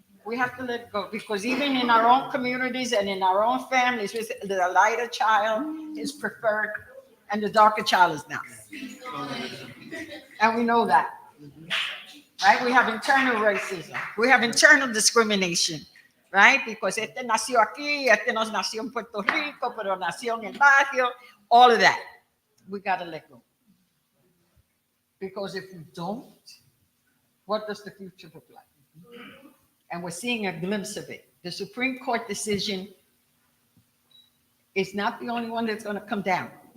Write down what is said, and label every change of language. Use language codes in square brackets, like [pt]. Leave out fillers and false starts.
[en] We have to let it go, because even in our own communities and in our own families, the lighter child is preferred and the darker child is not. And we know that, right? We have internal racism. We have internal discrimination, right? Because [es] este nació aquí, este no nació en Puerto Rico, pero nació en el barrio, [en] all of that. We got to let go. Because if we don't, what does the future look like? And we're seeing a glimpse of it. The Supreme Court decision is not the only one that's going to come down.